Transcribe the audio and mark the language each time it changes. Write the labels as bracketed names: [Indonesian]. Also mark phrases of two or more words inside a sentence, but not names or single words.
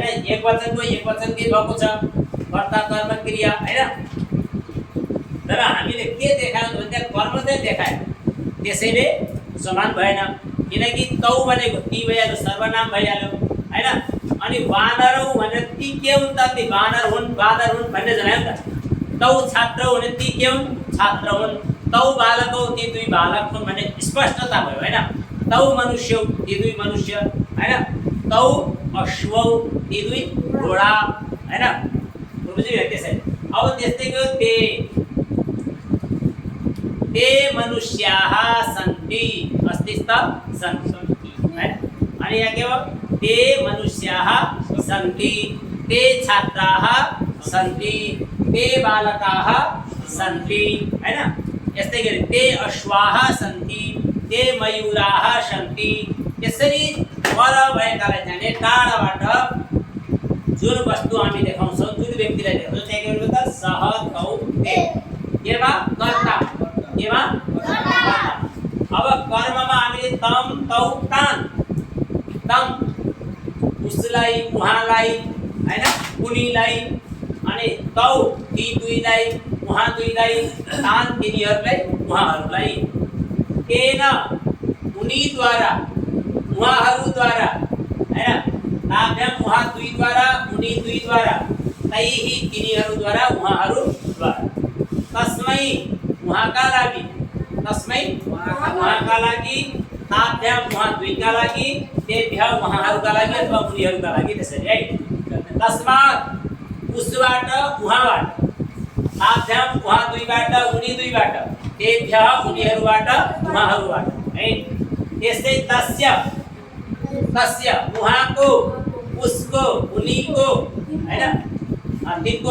[Nepali] एक वचनको एक वचनकै भएको छ, कर्ता, कर्म, क्रिया हैन। तर हामीले के देखायौँ भने कर्म चाहिँ देखायौँ, त्यसैले समान भएन। किनकि तौ भनेको ती भइहाल्यो, सर्वनाम भइहाल्यो हैन। अनि वानरौ भने ती के हुन् त? ती वानर हुन्, बाँदर हुन् भन्ने जनायो नि त। [Sanskrit] तौ छात्रौ [Nepali] भने ती के हुन्? छात्र हुन्। [Sanskrit] तौ बालकौ [Nepali] ती दुई बालक हुन् भन्ने स्पष्टता भयो हैन। [Sanskrit] तौ मनुष्यौ [Nepali] ती दुई मनुष्य हैन। [Sanskrit] तौ अश्वौ [Nepali] ती दुई घोडा हैन। बुझ्यो त्यसैले। अब त्यस्तैको [Sanskrit] ते मनुष्याः सन्ति, अस्तिस्त सन्ति [Nepali] हैन। अनि यहाँ के हो? [Sanskrit] ते मनुष्याः सन्ति, ते छात्राः सन्ति, ते बालकाः सन्ति हैन। यस्तै गरी ते अश्वाः सन्ति, ते मयूराः सन्ति। [Nepali] यसरी पर भएकालाई चाहिँ टाढाबाट जुन वस्तु हामी देखाउँछौँ, जुन व्यक्तिलाई देखाउँछौँ, त्यहाँ के भन्छ? [Sanskrit] सह, तौ, ते। [Nepali] केमा? कर्ता। केमा? कर्ता। अब कर्ममा हामीले [Sanskrit] तम, तौ, तान। [Nepali] तम उसलाई, उहाँलाई हैन, उनीलाई। अनि तौ ती दुईलाई, उहाँ दुईलाई, तान तिनीहरूलाई, उहाँहरूलाई। तेन उनीद्वारा, उहाँहरूद्वारा हैन। ताभ्याम उहाँ दुईद्वारा, उनी दुईद्वारा, तैहि तिनीहरूद्वारा, उहाँहरूद्वारा। तस्मै उहाँका लागि, तस्मै उहाँका लागि ताभ्याम उहाँ दुईका लागि तेभ्य उहाँहरूका लागि अथवा उनीहरूका लागि त्यसरी है तस्मात् उसबाट उहाँबाट ताभ्याम उहाँ दुईबाट उनी दुईबाट तेभ्य उनीहरूबाट उहाँहरूबाट है त्यसै [Sanskrit] तस्य तस्य [Nepali] उहाँको उसको उनीको हैन तिनको